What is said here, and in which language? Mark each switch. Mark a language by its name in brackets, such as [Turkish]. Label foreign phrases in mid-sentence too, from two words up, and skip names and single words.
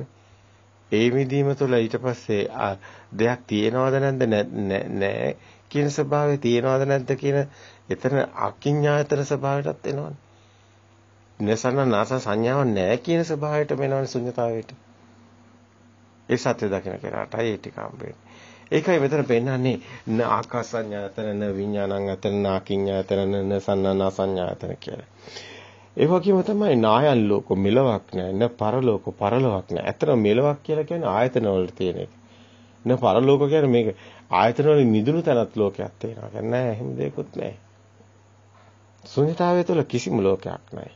[Sinhala] ඒ මිදීම තුළ ඊට පස්සේ දෙයක් තියෙනවද නැද්ද නැහැ කියන ස්වභාවය තියෙනවද නැද්ද කියන එතන ආකිඤ්ඤාතන ස්වභාවයටත් එනවානේ. නසන නාස සංඥාවක් නැහැ කියන ස්වභාවයට වෙනවනේ ශුන්‍යතාවයට. ඒ සත්‍ය දකින්න කෙනාටයි ඒ ටික හම්බෙන්නේ. ඒකයි මෙතන පෙන්නන්නේ [Pali] න ආකාසඤ්ඤායතන න විඥානං නාකිඤ්ඤායතන න සන්නානා සංඥායතන [Sinhala] කියලා. ඒ වගේම තමයි [Pali] නායන් ලෝක [Sinhala] මෙලවක් නැහැ [Pali] න පරලෝක [Sinhala] පරලොවක් නැහැ. ඇත්තට මෙලවක් කියලා කියන්නේ ආයතන වල තියෙන එක. [Pali] න පරලෝක [Sinhala] කියන්නේ මේක ආයතන වලින් මිදුණු තැනත් ලෝකයක් තියෙනවා. නෑ එහෙම දෙයක්වත් නැහැ. ශුන්‍යතාවය තුළ කිසිම ලෝකයක් නැහැ.